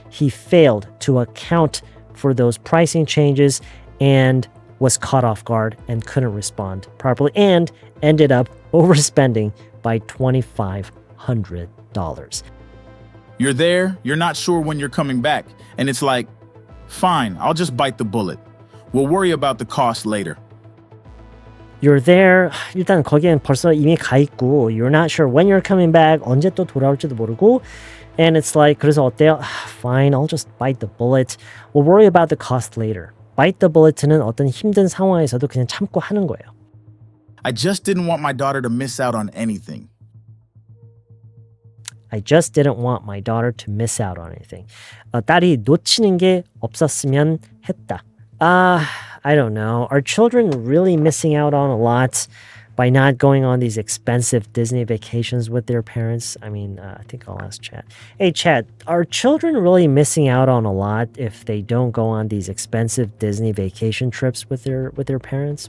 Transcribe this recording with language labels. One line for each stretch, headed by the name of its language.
English: He failed to account for those pricing changes and was caught off guard and couldn't respond properly and ended up overspending by $2,500. You're there, you're not sure when you're coming back, and it's like, fine, I'll just bite the bullet. We'll worry about the cost later. You're there.
Korean: 일단 거기엔 벌써 이미 가 있고
English: you're not sure when you're coming back.
Korean: 언제 또 돌아올지도 모르고
English: and it's like
Korean: 그래서 어때요?
English: Fine, I'll just bite the bullet. We'll worry about the cost later. Bite the bullet
Korean: 는 어떤 힘든 상황에서도 그냥 참고 하는 거예요.
English: I just didn't want my daughter to miss out on anything. I just didn't want my daughter to miss out on anything.
Korean: 딸이 놓치는 게 없었으면 했다.
English: I don't know. Are children really missing out on a lot by not going on these expensive Disney vacations with their parents? I mean, I think I'll ask Chad. Hey, Chad, are children really missing out on a lot if they don't go on these expensive Disney vacation trips with their parents?